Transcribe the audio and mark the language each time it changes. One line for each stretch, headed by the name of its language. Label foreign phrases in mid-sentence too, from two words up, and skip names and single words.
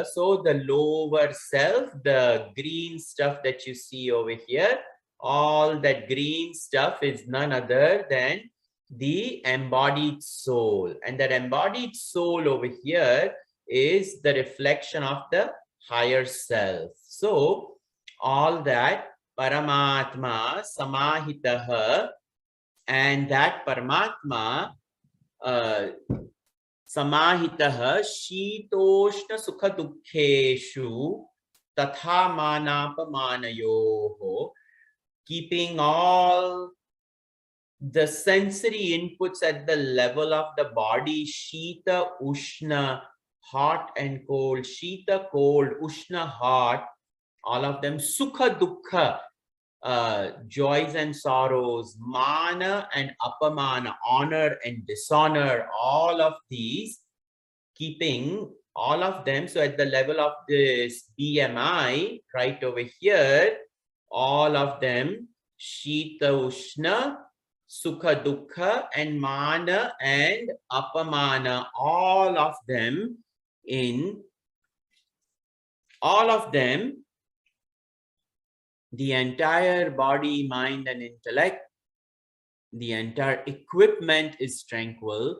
English: So the lower self, the green stuff that you see over here, all that green stuff is none other than the embodied soul. And that embodied soul over here is the reflection of the higher self. So all that
Sanskrit: Paramatma samahitaha,
English: and that
Sanskrit: Paramatma samahitaha shitoshna sukha dukkheshu tatha manapamanayoho,
English: keeping all the sensory inputs at the level of the body,
Sanskrit: shita ushna,
English: hot and cold, shita cold, ushna hot, all of them,
Sanskrit: sukha dukkha,
English: joys and sorrows, mana and apamana, honor and dishonor, all of these, keeping all of them. So at the level of this BMI right over here, all of them,
Sanskrit: shita ushna, sukha dukkha,
English: and mana and apamana, all of them, the entire body, mind, and intellect, the entire equipment is tranquil.